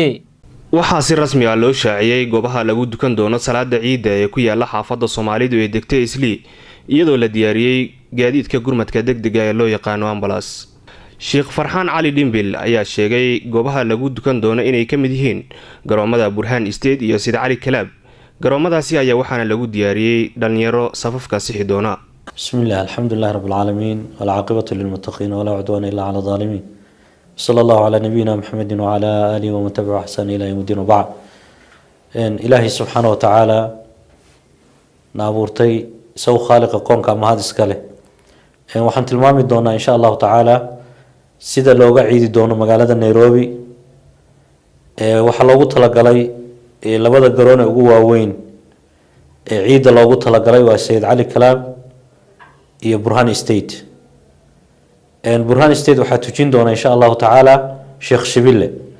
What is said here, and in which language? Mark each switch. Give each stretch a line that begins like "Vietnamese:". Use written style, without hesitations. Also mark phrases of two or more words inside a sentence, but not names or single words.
Somali: waxaa si rasmi ah loo shaaciyay goobaha lagu dukan doono salaada ciida ee ku yaala xaafadda Soomaalidu ee degtay Islii iyadoo la diyaariyay gaadiidka gurmadka degdega ee loo yaqaan ambulance Sheekh Farxaan Cali Dhimbil ayaa sheegay goobaha lagu dukan doono inay ka mid yihiin garoomada Burhaan State iyo Sida Cali Kalaab garoomadaasi ayaa waxaana lagu diyaariyay dhalinyaro safafka sixi doona
Arabic: بسم الله الحمد لله رب العالمين والعاقبة للمتقين ولا عدوان إلا على الظالمين صلى الله على نبينا محمد وعلى آله ومن تبع إحسان إلى يوم الدين وبعد
Somali: ilaahay
Arabic: سبحانه وتعالى
Somali: na abuurtay isagu khaaliqa koonka mahad iska leh waxaan tilmaami doonaa
Arabic: إن شاء الله تعالى
Somali: sida looga ciidi doono magaalada Nairobi waxaa loogu talagalay labada garoon ee ugu waaweyn ee ciida loogu talagalay waa Sayid Cali Kalaam iyo Burhan State Burhan State waxaa tujin doona
Arabic: إن شاء الله تعالى
Somali: Sheekh Shibile